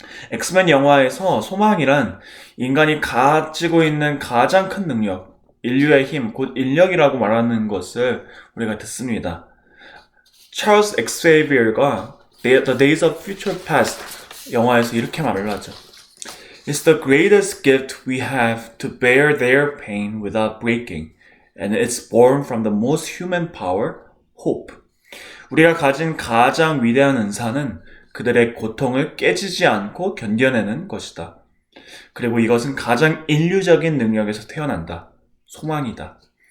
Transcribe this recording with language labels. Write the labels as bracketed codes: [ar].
[ko] 엑스맨 영화에서 소망이란 인간이 가지고 있는 가장 큰 능력, 인류의 힘, 곧 인력이라고 말하는 것을 우리가 듣습니다. 찰스 엑세이비어가 The Days of Future Past 영화에서 이렇게 말을 하죠. [en] It's the greatest gift we have to bear their pain without breaking, and it's born from the most human power, hope. [ko] 우리가 가진 가장 위대한 은사는 그들의 고통을 깨지지 않고 견뎌내는 것이다. 그리고 이것은 가장 인류적인 능력에서 태어난다. 소망이다.